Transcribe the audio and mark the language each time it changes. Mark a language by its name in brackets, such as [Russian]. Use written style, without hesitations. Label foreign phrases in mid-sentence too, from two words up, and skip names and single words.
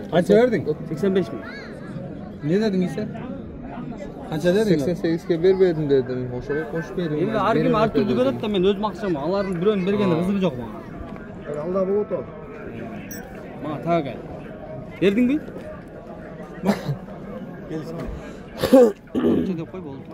[Uzbek] Qancha verding? 85 ming. [Turkish] Ne dedin ise? [Uzbek] Qancha deding? 88 ga berdim dedim. O'shaga qo'shib bering. Endi har kim har turli ko'radi-da, men o'z maqsadim. Ularning birovini berganda rizqi yo'q menga. Alda bu o'tir. Mana taga. Berdingmi? Qancha deb qo'y bo'ldi.